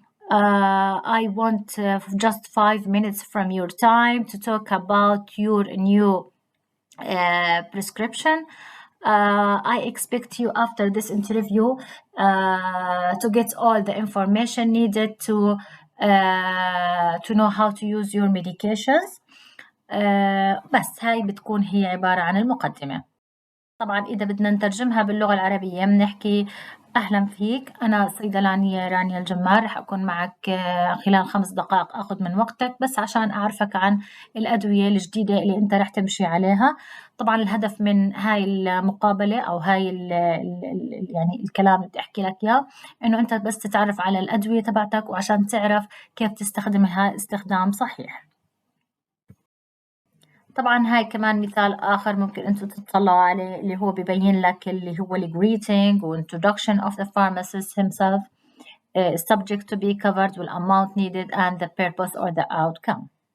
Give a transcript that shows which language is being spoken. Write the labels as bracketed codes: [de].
[en] I want just 5 minutes from your time to talk about your new prescription. I expect you after this interview to get all the information needed to know how to use your medications. [ar] بس هاي بتكون هي عبارة عن المقدمة. طبعا إذا بدنا نترجمها باللغة العربية بنحكي أهلا فيك، أنا صيدلانية رانيا الجمال، رح أكون معك خلال 5 دقائق أخذ من وقتك بس عشان أعرفك عن الأدوية الجديدة اللي أنت رح تمشي عليها. طبعا الهدف من هاي المقابلة أو هاي يعني الكلام اللي بدي أحكي لك إياه إنه أنت بس تتعرف على الأدوية تبعتك وعشان تعرف كيف تستخدمها استخدام صحيح. طبعا هاي كمان مثال آخر ممكن أنتم تطلعوا عليه اللي هو [en] ببين لك اللي هو greeting و introduction of the pharmacist himself, subject to be covered, the amount needed, and the purpose or the outcome.